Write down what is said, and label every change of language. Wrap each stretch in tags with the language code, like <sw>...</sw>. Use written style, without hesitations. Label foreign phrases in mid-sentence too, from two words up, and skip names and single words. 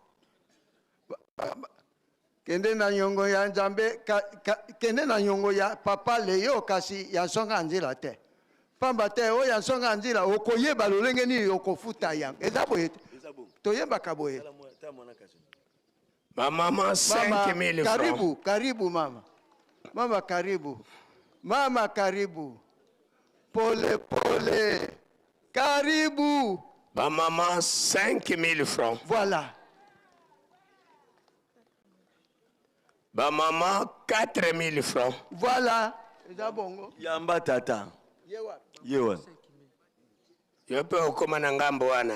<ln>Kende na nyongo ya Nzambe, kende na nyongo ya papa Leo kasi ya songa nzila te. Pamba te o ya songa nzila okoyeba lolenge ni okofuta yang. Eza boye. Toyeba kaboye. Mama 5 000 francs.</ln> <sw>Karibu mama. Mama karibu. Mama karibu. Pole pole. Karibu. Mama 5 000 francs. Voilà. Maman 4 000 francs. Voilà.</sw> <ln>Yamba tata. Yewa. Yope okoma na ngambo wana.</ln>